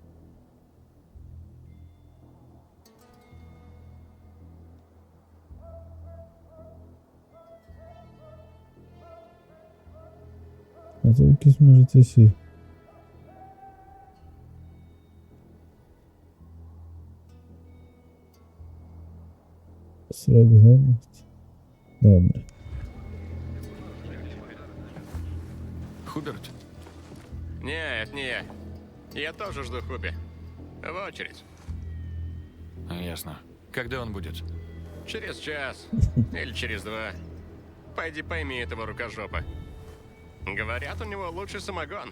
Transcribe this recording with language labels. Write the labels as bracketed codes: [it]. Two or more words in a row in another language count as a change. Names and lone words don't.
[uk] А це якісь, може, це сі. Срок годності. Добре. Хуберт? [ru] Нет, не я. Я тоже жду Хуби. В очередь. Ясно. Когда он будет? Через час. Или через 2. Пойди пойми этого рукожопа. Говорят, у него лучший самогон.